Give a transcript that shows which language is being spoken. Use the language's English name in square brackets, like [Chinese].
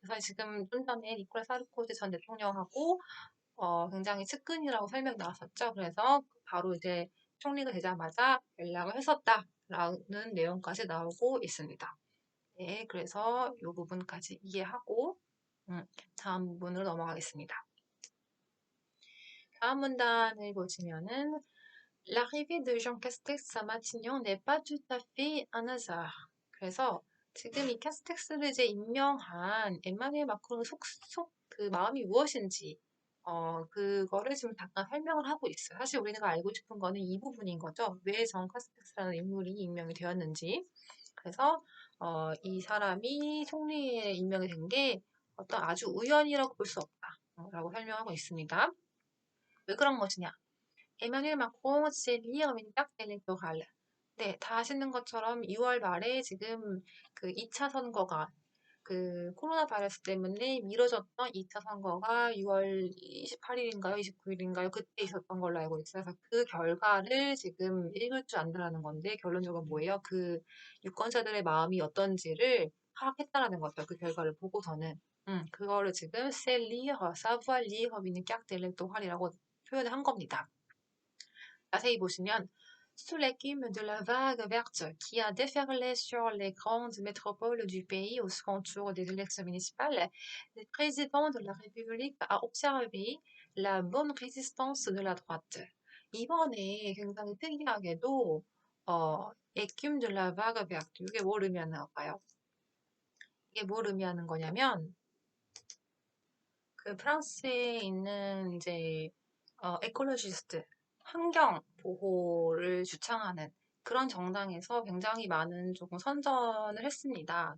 [Korean] 그래서 지금 좀 전에 니콜라 사르코지 전 대통령하고 굉장히 측근이라고 설명 나왔었죠. 그래서 바로 이제 총리가 되자마자 연락을 했었다라는 내용까지 나오고 있습니다. 네, 그래서 이 부분까지 이해하고 다음 부분으로 넘어가겠습니다. 다음 문단을 보시면은 [French] L'arrivée de Jean Castex à Matignon n'est pas tout à fait un hasard. [Korean] 그래서 지금 이 캐스텍스를 이제 임명한 에마누엘 마크롱의 그 마음이 무엇인지 그거를 지금 잠깐 설명을 하고 있어요. 사실 우리가 알고 싶은 거는 이 부분인 거죠. 왜 정 카스텍스라는 인물이 임명이 되었는지. 그래서 이 사람이 총리에 임명이 된 게 어떤 아주 우연이라고 볼 수 없다라고 설명하고 있습니다. 왜 그런 것이냐? [French] 에마뉴엘 마크롱 c'est lire une carte électorale. [Korean] 네, 다 아시는 것처럼 2월 말에 지금 그 2차 선거가 그 코로나 바이러스 때문에 미뤄졌던 2차 선거가 6월 28일인가요? 29일인가요? 그때 있었던 걸로 알고 있어요. 그래서 그 결과를 지금 읽을 줄 안다라는 건데 결론적으로 뭐예요? 그 유권자들의 마음이 어떤지를 파악했다라는 거죠. 그 결과를 보고서는. 그거를 지금 [French] c'est lire, savoir lire une carte électorale [Korean] 이라고 표현을 한 겁니다. 자세히 보시면 [French] sous l'écume de la vague verte qui a déferlé sur les grandes métropoles du pays au second tour des élections municipales, le président de la République a observé la bonne résistance de la droite. [Korean] 이번에 굉장히 특이하게도 [French] écume de la vague verte [Korean] 이게 뭘 의미하는 걸까요? 이게 뭘 의미하는 거냐면 그 프랑스에 있는 이제 에콜로지스트 환경 보호를 주창하는 그런 정당에서 굉장히 많은 조금 선전을 했습니다.